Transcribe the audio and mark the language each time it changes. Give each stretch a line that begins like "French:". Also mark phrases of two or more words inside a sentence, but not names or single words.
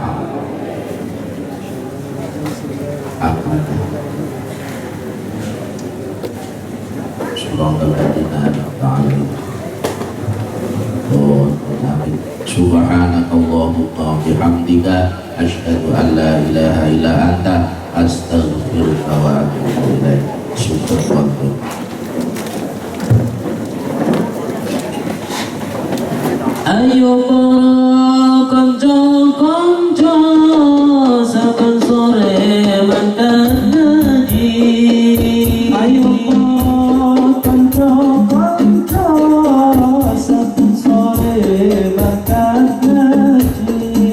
Arabic: سبحانك اللهم وبحمدك أشهد أن لا إله إلا أنت أستغفرك وأتوب إليك. سبحان الله.
Javanese: Ayo para kanca-kanca saben sore makan ngaji. Ayo para kanca-kanca saben sore makan ngaji.